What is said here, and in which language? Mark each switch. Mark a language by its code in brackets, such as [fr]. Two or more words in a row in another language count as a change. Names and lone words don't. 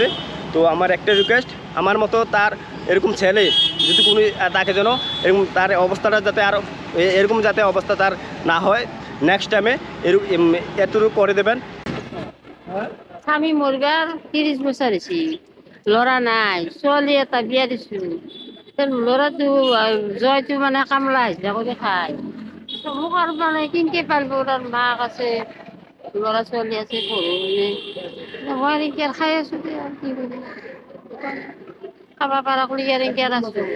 [bn] তো আমার একটা রিকোয়েস্ট, আমার মতো তার এরকম ছেলে যদি কোনো তাকে যেন এরকম তার অবস্থাটা যাতে আর এরকম যাতে অবস্থা তার না হয়, নেক্সট টাইমে এতটুকু করে দেবেন। স্বামী মরবার 30 বছর হয়েছি, [as] ল'ৰা নাই, ছোৱালী এটা বিয়া দিছো। ল'ৰাটো জয়টো মানে কামলা হাজিৰা কৰি খায়। মোক আৰু মানে কেনেকৈ পালিব, তাৰ মাক আছে, ল'ৰা ছোৱালী আছে, পঢ়ো মই এনেকৈ খাই আছো। কি কৰিম, খাব পৰা কৰি আৰু এনেকৈ আছো।